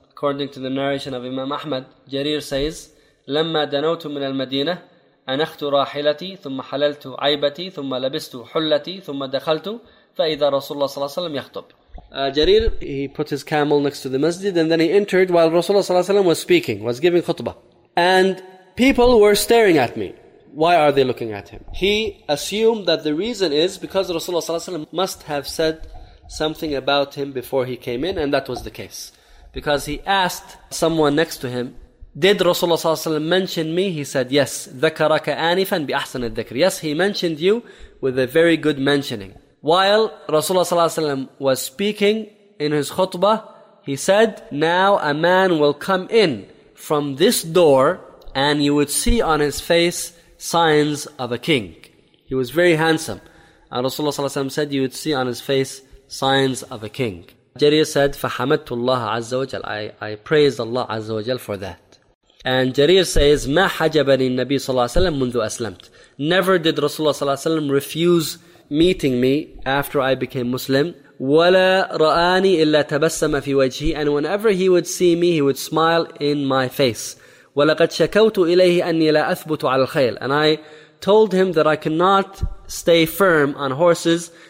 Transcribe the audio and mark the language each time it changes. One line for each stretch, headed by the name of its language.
English: According to the narration of Imam Ahmad, Jarir says,
Arabic: لما دنوت من المدينة أنخت راحلتي ثم حللت عيبتي ثم لبست حلتي ثم دخلت فإذا رسول الله صلى الله عليه وسلم يخطب.
English: Jarir, he put his camel next to the masjid, and then he entered while Rasulullah ﷺ was speaking, was giving khutbah. And people were staring at me. Why are they looking at him? He assumed that the reason is because Rasulullah ﷺ must have said something about him before he came in, and that was the case. Because he asked someone next to him, did Rasulullah ﷺ mention me? He said, yes.
Arabic: ذَكَرَكَ آنِفًا بِأَحْسَنِ الذِّكْرِ.
English: Yes, he mentioned you with a very good mentioning. While Rasulullah sallallahu alaihi wasallam was speaking in his khutbah, he said, now a man will come in from this door and you would see on his face signs of a king. He was very handsome. And Rasulullah sallallahu alaihi wasallam said, you would see on his face signs of a king. Jarir said,
Arabic: فَحَمَدْتُ اللَّهَ عَزَّ وَجَلَ.
English: I praised Allah عَزَّ وَجَلَ for that. And Jarir says,
Arabic: مَا حَجَبَنِي النَّبِي صَلَّى اللَّهُ عَلَيْهِ وَسَلَّمَ مُنْذُ أَسْلَمْتُ.
English: Never did Rasulullah sallallahu alaihi wasallam refuse meeting me after I became Muslim.
Arabic: وَلَا رَآنِي إِلَّا تَبَسَّمَ فِي وَجْهِي.
English: And whenever he would see me, he would smile in my face.
Arabic: وَلَقَدْ شَكَوْتُ إِلَيْهِ أَنِّي لَا أَثْبُتُ عَلَى الْخَيْلِ.
English: And I told him that I cannot stay firm on horses.